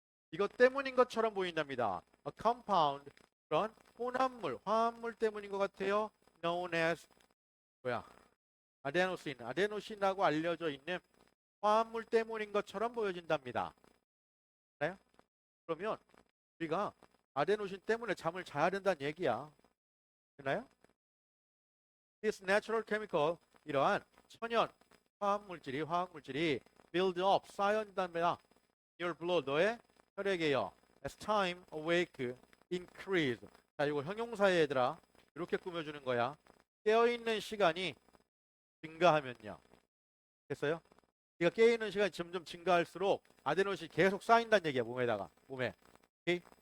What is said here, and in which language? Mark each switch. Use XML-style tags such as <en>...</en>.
<ko>이것 때문인 것처럼 보인답니다.</ko> <en>A compound</en> <ko>그런 혼합물, 화합물 때문인 것 같아요.</ko> <en>known as</en> <ko>뭐야? 아데노신이라고 알려져 있는 화합물 때문인 것처럼 보여진답니다. 네? 그러면 우리가 아데노신 때문에 잠을 자야 된다는 얘기야. 됐나요?</ko> <en>This natural chemical</en> <ko>이러한 천연 화학물질이</ko> <en>build up</en> <ko>쌓여진답니다.</ko> <en>Your blood</en> <ko>너의 혈액에요.</ko> <en>As time awake increase.</en> <ko>자 이거 형용사에 얘들아 이렇게 꾸며주는 거야. 깨어있는 시간이 증가하면요. 됐어요? 네가 깨어있는 시간이 점점 증가할수록 아데노신이 계속 쌓인다는 얘기야 몸에. 오케이?</ko>